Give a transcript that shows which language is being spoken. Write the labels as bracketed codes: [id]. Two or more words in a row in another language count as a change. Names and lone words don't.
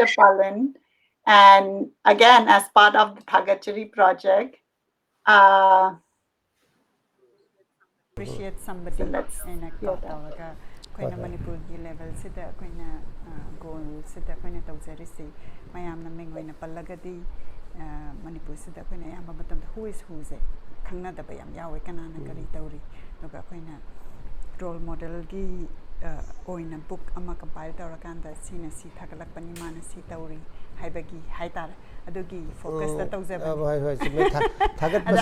[en] Palin. And again, as part of the Thagachari project, appreciate somebody. So let's hear that. [mni] Koina Manipur level sida koina goal sida koina tawjarisi mayamna mengoina pallagadi Manipur sida koina yamba matam [en] who is who [mni] se khangna da bayam yawe kanana kari tawri noga koina [en] role model [mni] gi oina book ama compile tawrakanda sina si thagalakpani mana si tawri haibagi haitare adugi focus da tawjaba hoi chime thagat base